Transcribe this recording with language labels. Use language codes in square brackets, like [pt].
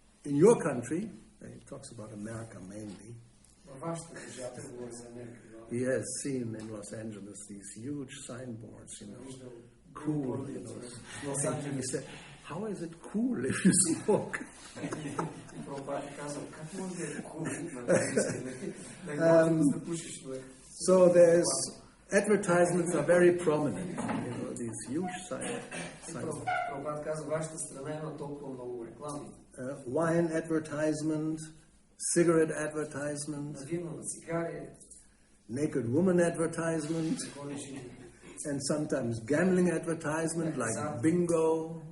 [en] In your country, he talks about America mainly. [bg] Във вашата държава говори за Америка. [en] He has seen in Los Angeles these huge signboards, you know, cool, you know. He said, how is it cool if you smoke? [bg] Прабхупад казва, как може да е cool на английски, да пушиш, но е. [en] So there's advertisements are very prominent, you know, these huge signs. [bg] Прабхупад казва, вашата страна има толкова много реклами. [en] Wine advertisement, cigarette advertisement, [bg] На вино, на цигари, [en] naked woman advertisement, and sometimes gambling advertisement like bingo.